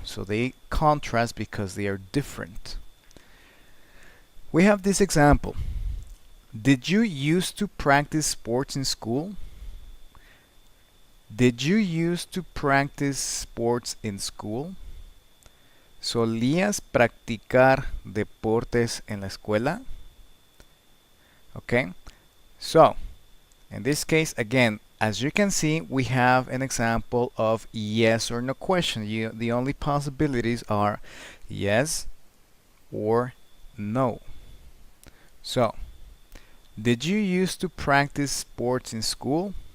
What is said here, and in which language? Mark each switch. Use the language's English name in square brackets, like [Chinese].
[English] So they contrast because they are different. We have this example. Did you used to practice sports in school? Did you used to practice sports in school? [Spanish] ¿Solías practicar deportes en la escuela? [English] Okay, so in this case, again, as you can see, we have an example of yes or no question. The only possibilities are yes or no. So, did you used to practice sports in school?